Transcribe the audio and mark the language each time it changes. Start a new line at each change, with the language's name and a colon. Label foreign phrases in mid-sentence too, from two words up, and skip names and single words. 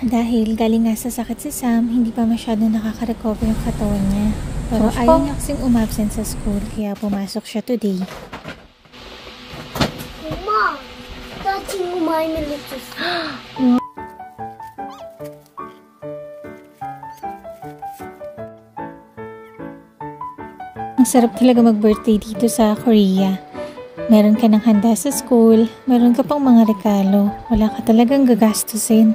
Filipino: Dahil galing nga sa sakit si Sam, hindi pa masyado nakaka-recover yung katawan niya. Pero ayaw niya kasing umabsent sa school, kaya pumasok siya today.
Korean: 엄마, 나 친구 많이 밀렸었어.
Filipino: Ang sarap talaga mag-birthday dito sa Korea. Meron ka ng handa sa school, meron ka pang mga regalo, wala ka talagang gagastusin.